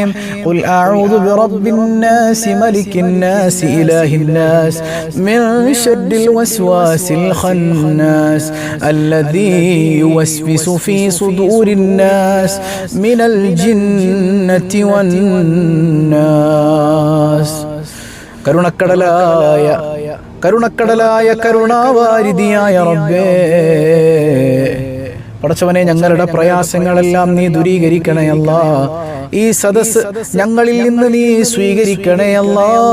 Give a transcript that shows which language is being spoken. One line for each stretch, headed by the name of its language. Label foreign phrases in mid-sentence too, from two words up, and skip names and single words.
Arabic: قل أعوذ برب الناس ملك الناس إله الناس من شر الوسواس الخناس الذي يوسوس في صدور الناس من الجنة والناس.
Malayalam: കരുണക്കടലായ കരുണാവാരിധിയായ റബ്ബേ, പടച്ചവനെ, ഞങ്ങളുടെ പ്രയാസങ്ങളെല്ലാം നീ ദൂരീകരിക്കണേ അല്ലാ. ഈ സദസ് ഞങ്ങളിൽ നിന്ന് നീ സ്വീകരിക്കണേ അല്ലാ.